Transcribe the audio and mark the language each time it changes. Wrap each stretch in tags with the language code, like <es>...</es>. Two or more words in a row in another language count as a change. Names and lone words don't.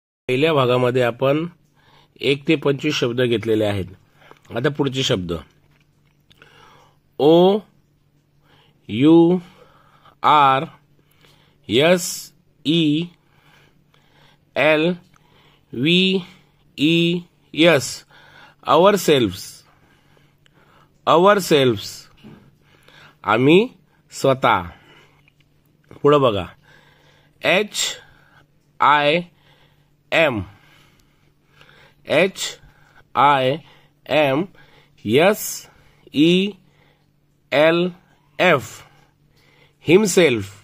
<mr>पहिल्या भागामध्ये आपण 1 ते 25 शब्द घेतलेले आहेत. आता पुढचे शब्द</mr> <en>O U R S E L V E S ourselves.</en> <mr>आम्ही स्वतः. पुढे बघा</mr> <en>H I M S E L F himself.</en>